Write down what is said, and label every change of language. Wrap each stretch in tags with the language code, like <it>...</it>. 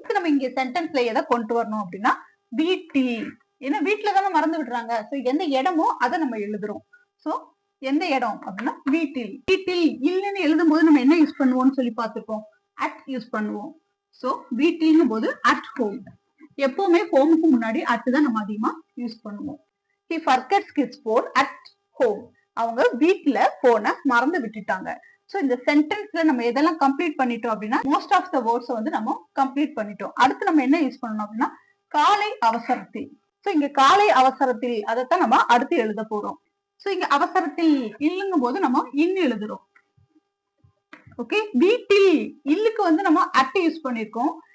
<ta>நம்ம இங்க சென்டென்ஸ்ல எதை கொண்டு வரணும் அப்படின்னா வீட்டில், ஏன்னா வீட்டுல தானே மறந்து விடுறாங்க. சோ எந்த இடமோ அதை நம்ம எழுதுறோம். சோ எந்த இடம் அப்படின்னா வீட்டில். வீட்டில் இல்லைன்னு எழுதும் போது நம்ம என்ன யூஸ் பண்ணுவோம்னு சொல்லி பார்த்துருப்போம், அட் யூஸ் பண்ணுவோம். சோ வீட்டில்ங்கும் போது</ta> <en>At home.</en> <ta>எப்பவுமே ஹோமுக்கு முன்னாடி அட் தான் நம்ம அதிகமா யூஸ் பண்ணுவோம்.</ta> <en>he forgets his phone at home,</en> <ta>அவங்க வீட்டுல போனை மறந்து விட்டுட்டாங்க. சோ இந்த சென்டென்ஸ்ல நம்ம எதெல்லாம் கம்ப்ளீட் பண்ணிட்டோம் அப்படின்னா</ta> <en>most of the words</en> <ta>வந்து நம்ம கம்ப்ளீட் பண்ணிட்டோம். அடுத்து நம்ம என்ன யூஸ் பண்ணணும் அப்படின்னா காலை அவசரத்தில். சோ இங்க காலை அவசரத்தில் அதைத்தான் நம்ம அடுத்து எழுத போறோம். சோ இங்க அவசரத்தில் இல்லுங்கும் போது நம்ம இன் எழுதுறோம். ஓகே, வீட்டில் இல்லுக்கு வந்து நம்ம அட் யூஸ் பண்ணிருக்கோம்.</ta>